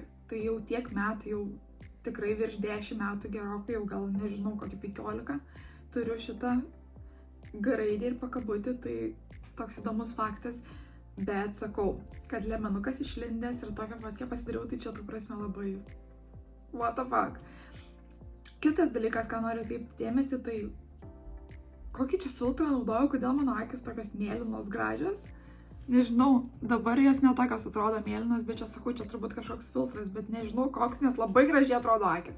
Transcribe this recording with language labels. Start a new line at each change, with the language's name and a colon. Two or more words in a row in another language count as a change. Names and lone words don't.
Lithuanian: Tai jau tiek metų, jau tikrai virš 10 metų gerokai, jau gal nežinau, kokį 15. Turiu šitą G-raidę ir pakabutį, tai toks įdomus faktas, bet sakau, kad liemenukas išlindęs ir tokią fotkę pasidariau, tai čia, tu prasme, labai
English: what the fuck.
Lithuanian: Kitas dalykas, ką noriu atkreipti dėmesį, tai kokį čia filtrą naudojau, kodėl mano akis tokios mėlynos gražios. Nežinau, dabar jos netokios atrodo mėlynos, bet čia sakau, čia turbūt kažkoks filtras, bet nežinau koks, nes labai gražiai atrodo akis.